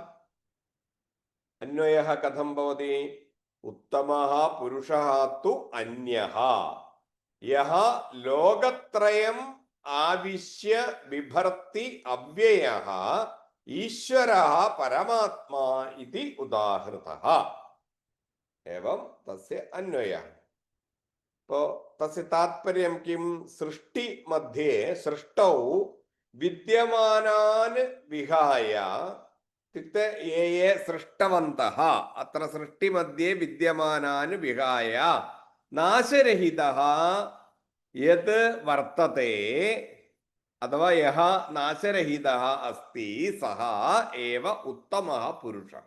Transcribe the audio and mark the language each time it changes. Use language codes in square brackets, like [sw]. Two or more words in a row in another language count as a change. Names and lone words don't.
[sa] അന്വയഃ കഥം ഭവതി? ഉത്തമഃ പുരുഷഃ തു അന്യഃ യഃ ലോകത്രയം ആവിശ്യ ബിഭർത്തി അവ്യയഃ ഈശ്വരഃ പരമാത്മാ ഇതി ഉദാഹൃതഃ. एवं तस्य अन्वयः. तो तस्य तात्पर्यं किं? सृष्टि मध्ये सृष्टौ विद्यमानान् विहाय इत्युक्ते ये ये सृष्टवन्तः अत्र सृष्टि मध्ये विद्यमानान् विहाय नाशरहितः यत् वर्तते अथवा यः नाशरहितः अस्ति सः एव उत्तमः पुरुषः.